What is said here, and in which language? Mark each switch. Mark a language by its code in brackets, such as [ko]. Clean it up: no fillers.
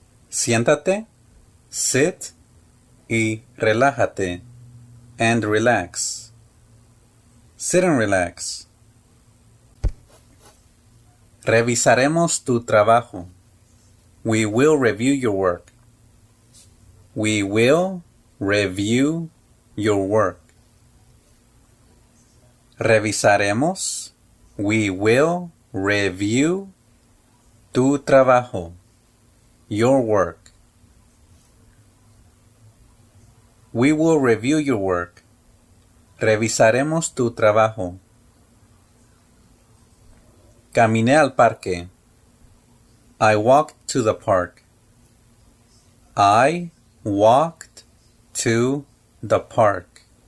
[es] Siéntate, [en] sit [es] y relájate. [en] And relax. Sit and relax. [es] Revisaremos tu trabajo. [en] We will review your work. We will review your work. [es] Revisaremos. [en] We will review [es] tu trabajo. [en] Your work. We will review your work. [es] Revisaremos tu trabajo. Caminé al parque. [en] I walked to the park. I walked to the park.